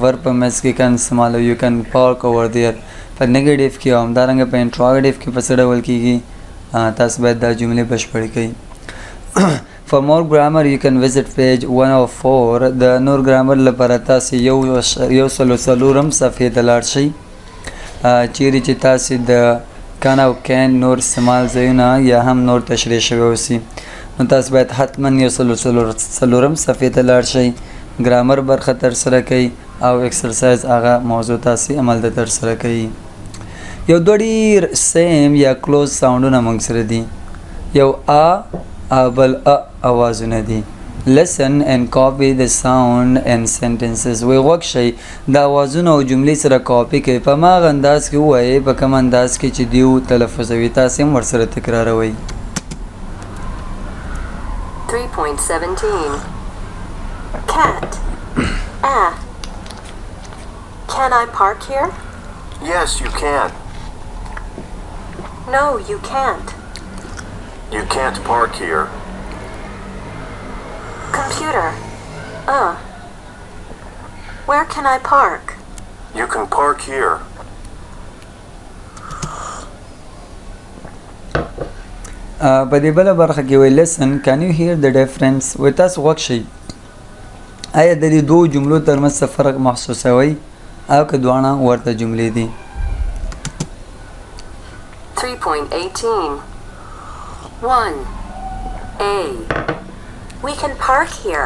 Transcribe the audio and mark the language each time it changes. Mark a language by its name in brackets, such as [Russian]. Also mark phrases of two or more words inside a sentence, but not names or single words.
[Pashto] ورب په منځ کې کن استعمالو یو [English] can park over there [Pashto] په نیگیټیو کې او همدارنګه په انټراګیټیو کې په څه ډول کېږي تاسو باید دا جملې بشپړې کړئ [English] For more grammar you can visit page 104 [Pashto] د نور ګرامر لپاره تاسو یو سلو څلورم صفحې ته لاړ شئ چیرې چې تاسو د کان او کین نور استعمال ځایونه یا هم نور تشریح شوی اوسي نو تاسو باید حتما یو سلو څلورم صفحې ته لاړ شئ ګرامر برخه ترسره کړئ او ایکسرسایز هغه موضوع تاسو عمل ته ترسره کړئ یو دوه ډېر سیم یا کلوز ساوندونه موږ سره دي یو بل اوازونه دي [English] listen and copy the sound and sentences [Pashto] وی غوږ شئ دا اوازونه او جملې سره کاپي کړئ په هماغه انداز کې ووایئ په کوم انداز کې چې دیو تلفظوي تاسې هم ورسره تکراروئ [English] 3.17 Cat Can I park here? Yes, you can. No, you can't. You can't park here. Computer. Where can I park? You can park here. [Pashto] په دې بله برخه کې وی [English] listen can you hear the difference [Pashto] وی تاسو غوږ شئ آیا د دې دوو جملو ترمنځ څه فرق محسوسوئ او که دواړه ورته جملې دي [English] 3.18 1. A. We can park here.